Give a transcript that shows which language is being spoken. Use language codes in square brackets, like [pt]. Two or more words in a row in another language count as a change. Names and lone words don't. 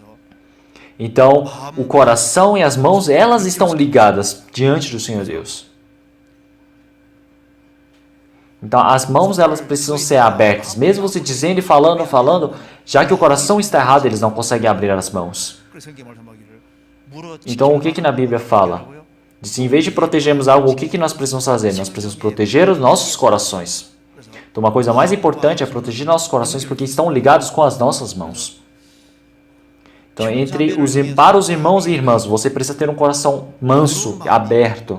[pt] Então, o coração e as mãos, elas estão ligadas diante do Senhor Deus. Então, as mãos, elas precisam ser abertas. Mesmo você dizendo e falando, já que o coração está errado, eles não conseguem abrir as mãos. [ko] 그래서 성경에 말씀하기를 물어 [pt] Então, o que na Bíblia fala? Diz, em vez de protegermos algo, o que nós precisamos fazer? Nós precisamos proteger os nossos corações. Então, uma coisa mais importante é proteger nossos corações porque estão ligados com as nossas mãos. Então, para os irmãos e irmãs, você precisa ter um coração manso, aberto.